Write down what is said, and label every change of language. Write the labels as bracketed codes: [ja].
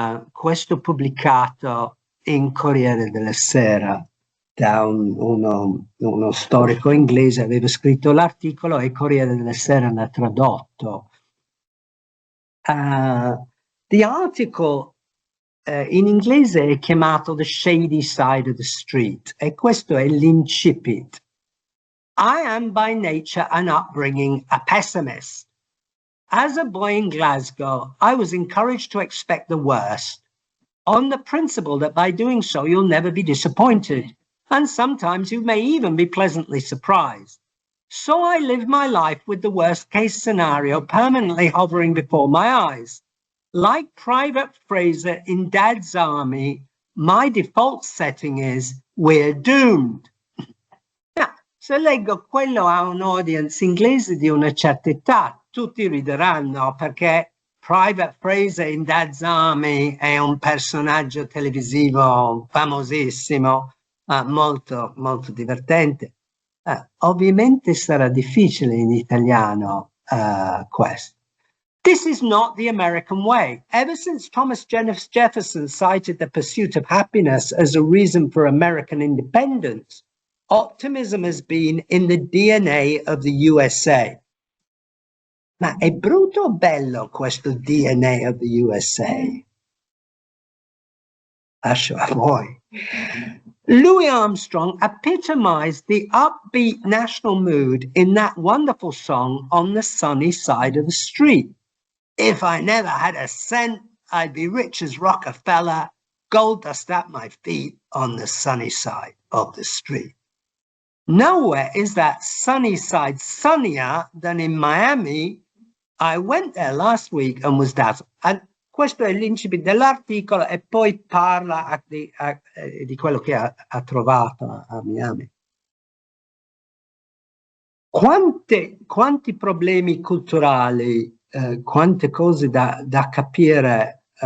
[it] Questo pubblicato in Corriere della Sera da uno storico inglese, aveva scritto l'articolo e Corriere della Sera l'ha tradotto. [en] The article in [it] inglese è chiamato The Shady Side of the Street, e questo è l'incipit. [en] I am by nature and upbringing a pessimist. As a boy in Glasgow, I was encouraged to expect the worst, on the principle that by doing so you'll never be disappointed, and sometimes you may even be pleasantly surprised. So I lived my life with the worst case scenario permanently hovering before my eyes. Like Private Fraser in Dad's Army, my default setting is we're doomed. [it] Se leggo quello a un audience inglese di una certa età, tutti rideranno, perché Private Fraser in Dad's Army è un personaggio televisivo famosissimo, molto, molto divertente. Ovviamente sarà difficile in italiano questo. [en] This is not the American way. Ever since Thomas Jefferson cited the pursuit of happiness as a reason for American independence, optimism has been in the DNA of the USA. [it] Ma è brutto o bello questo [en] DNA of the USA? [it] Lascio a voi. [en] Louis Armstrong epitomized the upbeat national mood in that wonderful song, On the Sunny Side of the Street. If I never had a cent, I'd be rich as Rockefeller, gold dust at my feet on the sunny side of the street. Nowhere is that sunny side sunnier than in Miami. I went there last week and was dazzled. And [it] questo è l'incipit dell'articolo e poi parla di quello che ha trovato a Miami. Quanti problemi culturali, quante cose da capire.